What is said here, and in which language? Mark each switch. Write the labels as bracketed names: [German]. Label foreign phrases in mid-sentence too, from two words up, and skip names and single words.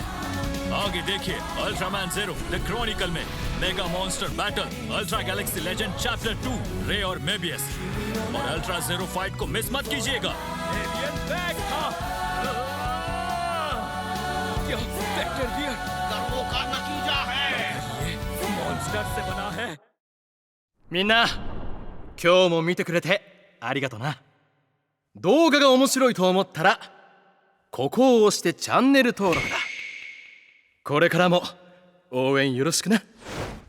[Hindi] आगे देखिए अल्ट्रामैन ज़ेरो द क्रॉनिकल में मेगा मॉन्स्टर बैटल, अल्ट्रा गैलेक्सी लेजेंड चैप्टर 2 रे और मेबियस। और अल्ट्रा ज़ेरो फाइट को मिस मत कीजिएगा। एलियन बैग था। यह वेक्टर गियर कर्मों का नतीजा है। मॉन्स्टर से बना है। [Japanese] みんな今日も見てくれてありがとな。動画が面白いと思ったらここを押してチャンネル登録だ。これからも応援よろしくな。